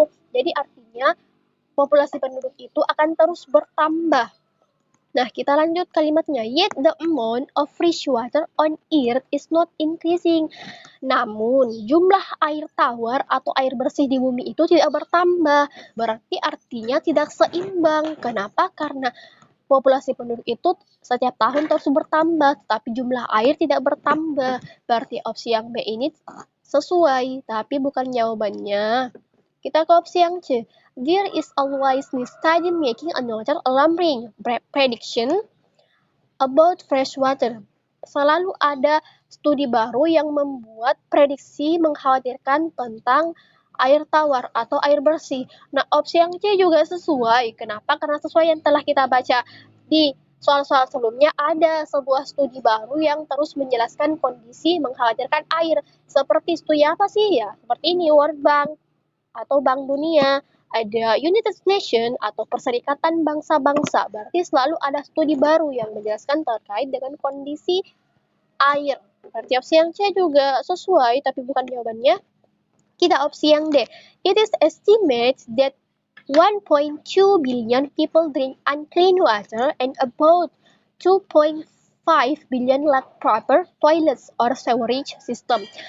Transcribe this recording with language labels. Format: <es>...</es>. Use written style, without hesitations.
<id>Jadi artinya populasi penduduk itu akan terus bertambah. Nah, kita lanjut kalimatnya.</id> <en>Yet the amount of fresh water on earth is not increasing.</en> <id>Namun, jumlah air tawar atau air bersih di bumi itu tidak bertambah. Berarti artinya tidak seimbang. Kenapa? Karena populasi penduduk itu setiap tahun terus bertambah, tapi jumlah air tidak bertambah. Berarti opsi yang B ini sesuai, tapi bukan jawabannya. Kita ke opsi yang C.</id> <en>There is always new study making another alarming prediction about fresh water.</en> <id>Selalu ada studi baru yang membuat prediksi mengkhawatirkan tentang air tawar atau air bersih. Nah, opsi yang C juga sesuai. Kenapa? Karena sesuai yang telah kita baca di soal-soal sebelumnya, ada sebuah studi baru yang terus menjelaskan kondisi mengkhawatirkan air. Seperti studi apa sih ya? Seperti ini, World Bank atau Bank Dunia. ada United Nations atau Perserikatan Bangsa-Bangsa. Berarti selalu ada studi baru yang menjelaskan terkait dengan kondisi air. Berarti opsi yang C juga sesuai, tapi bukan jawabannya. Kita opsi yang D.</id> <en>It is estimated that 1.2 billion people drink unclean water and about 2.5 billion lack proper toilets or sewerage system.</en>